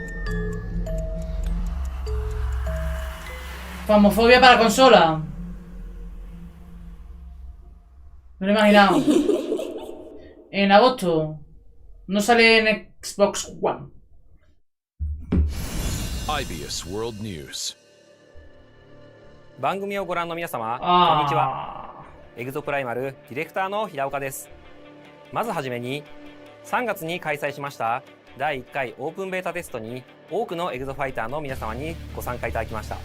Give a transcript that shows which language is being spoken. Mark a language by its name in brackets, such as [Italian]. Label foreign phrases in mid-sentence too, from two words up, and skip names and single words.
[Spanish] Famofobia para consola. Me lo he imaginado. En agosto. No sale en Xbox One. IBS World News. [Japanese] 番組をご覧の皆様、こんにちは。エグゾプライマルディレクターの平岡です。まずはじめに、3月に開催しました第1回オープンベータテストに多くのエグゾファイターの皆様にご参加いただきました。